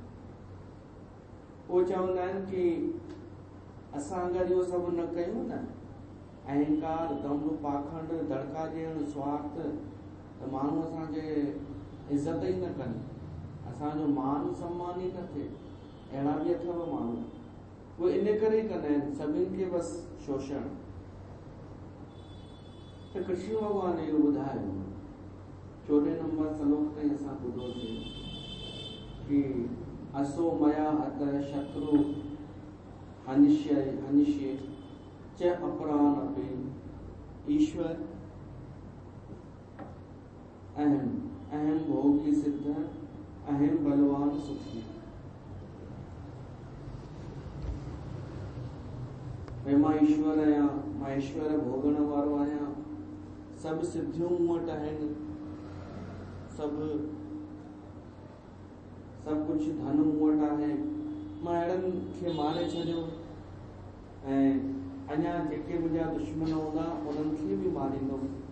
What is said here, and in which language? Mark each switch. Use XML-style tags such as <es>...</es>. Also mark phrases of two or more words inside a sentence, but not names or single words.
<sd>उहे चवंदा आहिनि कि असां अगरि इहो सभु न कयूं न, अहंकार, दम्भ, पाखंड, दड़का ॾियणु, स्वार्थ, त माण्हू असांखे इज़त ई न कनि, असांजो मान सम्मान ई न थिए। अहिड़ा बि अथव माण्हू, उहे इन करे ई कंदा आहिनि, सभिनि खे बसि शोषण। त कृष्ण भॻवान इहो ॿुधायो 14 नंबर श्लोक ताईं असां ॿुधोसीं कि</sd> <sa>असो मया हत शत्रु हनिष्ये च अपरान अपि ईश्वर अहम भोगी सिद्ध अहम बलवान सुखी।</sa> <sd>भई मां ईश्वर आहियां, मां ईश्वर भोगण वारो आहियां, सभु सिद्धियूं मूं वटि आहिनि, सभु कुझु धन मूं वटि आहे, मां अहिड़नि खे मारे छॾियो ऐं अञा जेके मुंहिंजा दुश्मन हूंदा उन्हनि खे बि मारींदुमि।</sd>